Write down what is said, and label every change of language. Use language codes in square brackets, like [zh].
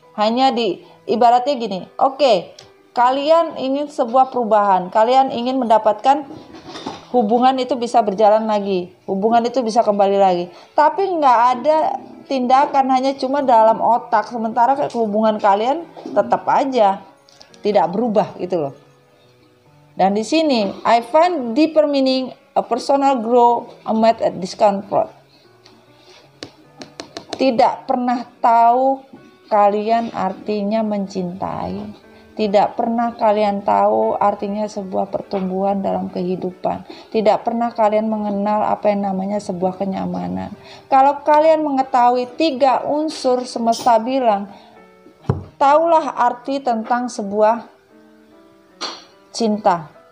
[id] Hanya ibaratnya gini, oke, kalian ingin sebuah perubahan, kalian ingin mendapatkan hubungan itu bisa berjalan lagi, hubungan itu bisa kembali lagi, tapi nggak ada tindakan, hanya cuma dalam otak, sementara hubungan kalian tetap aja tidak berubah gitu loh. Dan di sini [en] I find deeper meaning a personal growth amid a discomfort. [id] Tidak pernah tahu kalian artinya mencintai. Tidak pernah kalian tahu artinya sebuah pertumbuhan dalam kehidupan. Tidak pernah kalian mengenal apa yang namanya sebuah kenyamanan. Kalau kalian mengetahui 3 unsur semesta bilang, taulah arti tentang sebuah cinta.